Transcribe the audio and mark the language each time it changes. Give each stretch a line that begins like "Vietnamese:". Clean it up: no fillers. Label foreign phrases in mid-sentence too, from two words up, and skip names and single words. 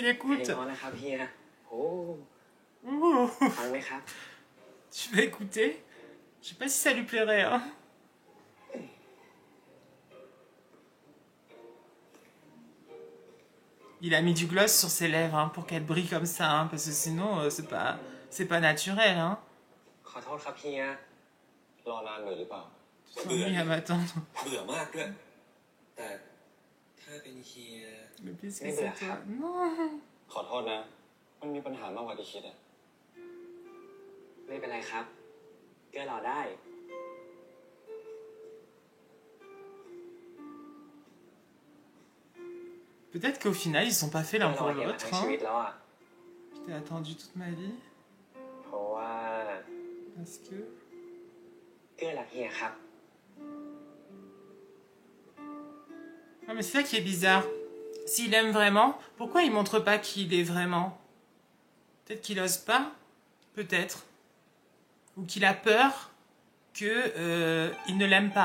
Thai: เพล
French: écoute.
Thai: งร้อนนะครับเฮียโอ้ Ouh. ฟังไหมครับ
French: Tu vas écouter? Je sais pas si ça lui plairait, hein. Il a mis du gloss sur ses lèvres hein, pour qu'elle brille comme ça, hein, parce que sinon c'est pas naturel, hein.
Thai: ขอโทษครับเฮีย รอนานเลยหรือเปล่า
French: Ils sont mis à m'attendre.
Thai: เบื่อมากด้วยแต่ถ้าเป็นเฮีย
French: Mais puisque c'est toi. Non.
Thai: ขอโทษนะ มันมีปัญหามากกว่าที่คิดอะ ไม่เป็นไรครับ เกื้อรอได้
French: Peut-être qu'au final, ils sont pas faits l'un
Thai: รอ
French: pour
Thai: เฮียมา
French: l'autre.
Thai: ทั้งชีวิต
French: Hein.
Thai: แล้วอ่ะ
French: Je t'ai attendu toute ma vie.
Thai: เพราะว่า
French: Parce que.
Thai: เกื้อรักเฮียครับ
French: Non, mais c'est ça qui est bizarre. S'il aime vraiment, pourquoi il montre pas qui il est vraiment? Peut-être qu'il ose pas. Peut-être. Ou qu'il a peur que il ne l'aime pas.